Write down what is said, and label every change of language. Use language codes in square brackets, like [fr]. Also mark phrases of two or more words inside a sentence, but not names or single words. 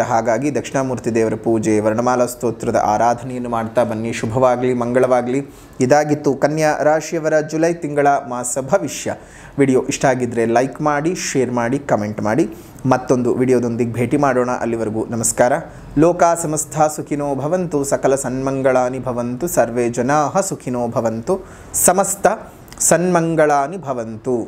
[kn] ಹಾಗಾಗಿ ದಕ್ಷಿಣಾಮೂರ್ತಿ ದೇವರ ಪೂಜೆ, ವರ್ಣಮಾಲಾ ಸ್ತೋತ್ರದ ಆರಾಧನೆಯನ್ನು ಮಾಡ್ತಾ ಬನ್ನಿ. ಶುಭವಾಗಲಿ, ಮಂಗಳವಾಗಲಿ. ಇದಾಗಿತ್ತು ಕನ್ಯಾ ರಾಶಿಯವರ ಜುಲೈ ತಿಂಗಳ ಮಾಸ ಭವಿಷ್ಯ. ವಿಡಿಯೋ ಇಷ್ಟ ಆಗಿದ್ದರೆ ಲೈಕ್ ಮಾಡಿ, ಶೇರ್ ಮಾಡಿ, ಕಮೆಂಟ್ ಮಾಡಿ. ಮತ್ತೊಂದು ವಿಡಿಯೋದೊಂದಿಗೆ ಭೇಟಿ ಮಾಡೋಣ. ಅಲ್ಲಿವರೆಗೂ ನಮಸ್ಕಾರ. [sa] ಲೋಕಾ ಸಮಸ್ತ ಸುಖಿನೋ ಭವಂತು, ಸಕಲ ಸನ್ಮಂಗಳಾನಿ ಭವಂತು, ಸರ್ವೇ ಜನಾಃ ಸುಖಿನೋ ಭವಂತು, ಸಮಸ್ತ ಸನ್ಮಂಗಳಾನಿ ಭವಂತು.